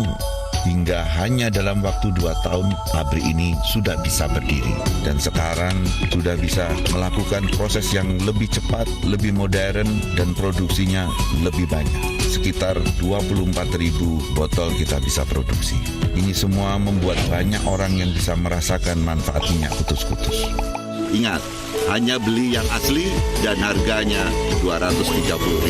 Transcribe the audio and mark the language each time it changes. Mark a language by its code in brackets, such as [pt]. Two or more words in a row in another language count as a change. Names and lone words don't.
[id] Hingga hanya dalam waktu 2 tahun, pabrik ini sudah bisa berdiri. Dan sekarang sudah bisa melakukan proses yang lebih cepat, lebih modern, dan produksinya lebih banyak. Sekitar 24.000 botol kita bisa produksi. Ini semua membuat banyak orang yang bisa merasakan manfaat minyak kutus-kutus. Ingat, hanya beli yang asli dan harganya 230.000.